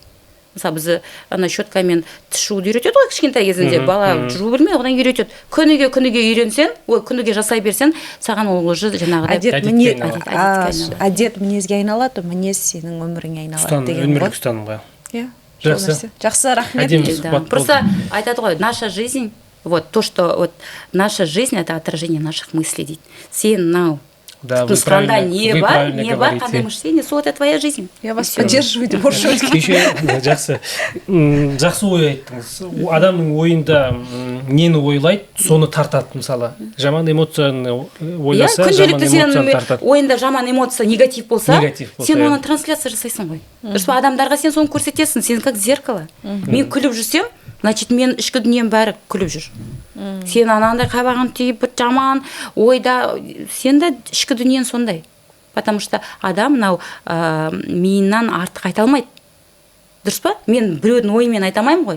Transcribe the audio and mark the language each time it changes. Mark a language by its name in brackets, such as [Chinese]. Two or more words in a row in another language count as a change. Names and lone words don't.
[Kazakh] Мысалы біз ана щеткамен тіс жууды үйретеді ғой кішкентай кезінде, бала жуу білмейді, одан үйретеді. Күніге үйренсең, күніге жасай берсең, саған ол уже жаңағыдай әдет мінезге айналады, мінез сенің өміріңе айналады деген ғой. Өмірлік ұстаным ғой. Иә. Жақсы, рахмет. Просто айтады ғой, [Russian] наша жизнь, вот то, что вот наша жизнь это отражение наших мыслей дейді. [Kazakh] Сен мынау нұсқанда не бар, қандай мышление, сол [Russian] это твоя жизнь. Я вас поддерживаю [Kazakh] деп орысша. Жақсы. Жақсы ой айттыңыз. Адамның ойында нені ойлайды, соны тартады мысалы. Жаман эмоцияны ойласа, жаман эмоцияны тартады. Ойында жаман эмоция, негатив болса, сен оны трансляция жасайсың ғой. Дұрыс па, адамдарға сен соны көрсетесің, сен [Russian] как зеркало. [Kazakh] Мен күліп жүрсем, значит, мен ішкі дүнием бәрі күліп жүр. Сен анандай қабағын түйіп жаман ойда, сен де ішкі дүниен сондай. [Russian] Потому что [Kazakh] адам мынау миынан артық айта алмайды. Дұрыс па? Мен біреудің ойымен айта алмаймын ғой.